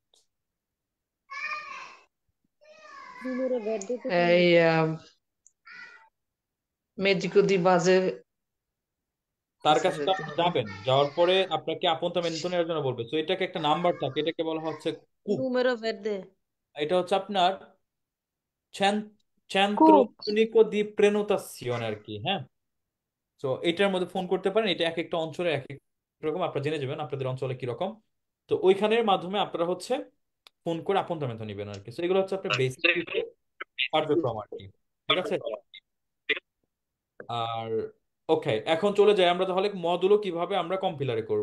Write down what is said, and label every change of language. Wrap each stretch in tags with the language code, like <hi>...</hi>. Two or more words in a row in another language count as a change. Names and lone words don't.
<bn>এই</bn> <it>medico di base</it> <bn>তার কাছে কাছে তো যেতে আপনি হবে। যাবেন, যাওয়ার পরে আপনাকে আপনতামেন্টো নেওয়ার জন্য বলবে। তো এটাকে একটা নাম্বার থাকে, এটাকে বলা হচ্ছে কুপ। এটা হচ্ছে আপনার centro</bn> <it>Coops. unico di prenotazione</it> <bn>আর কি। হ্যাঁ, তো এটার মধ্যে ফোন করতে পারেন, এটা এক একটা অঞ্চলে এক এক রকম, আপনারা জেনে যাবেন আপনাদের অঞ্চলে কি রকম। তো ওইখানের মাধ্যমে আপনারা হচ্ছে ফোন করে আপনতামেন্টো নিবেন আর কি। তো এগুলো হচ্ছে আপনার বেসিক কিছু কার্যক্রম আর কি। ঠিক আছে, আর ওকে, এখন চলে যাই আমরা তাহলে মডুলো কিভাবে আমরা কম্পিলারে করব।</bn>